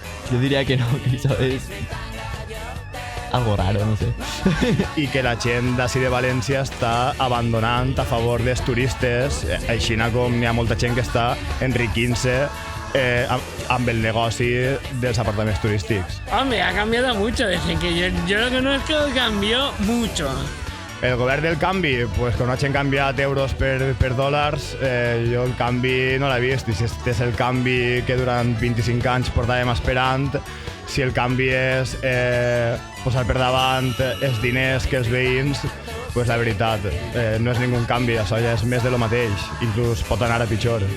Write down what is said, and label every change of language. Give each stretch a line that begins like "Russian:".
Catalan: Jo diria que no, que això és algo raro, no sé. I que la gent d'ací de València està abandonant a favor dels turistes, així com hi ha molta gent que està enriquint-se amb el negoci dels apartaments turístics.
Spanish: Hombre, ha cambiado mucho desde que yo lo conozco, cambió mucho.
Catalan: El govern del canvi, pues, quan hagin canviat euros per dòlars, jo el canvi no l'he vist, i si este és el canvi que durant 25 anys portàvem esperant, si el canvi és posar per davant els diners que els veïns, pues la veritat, no és ningú canvi, això ja és més de lo mateix, inclús pot anar a pitjor.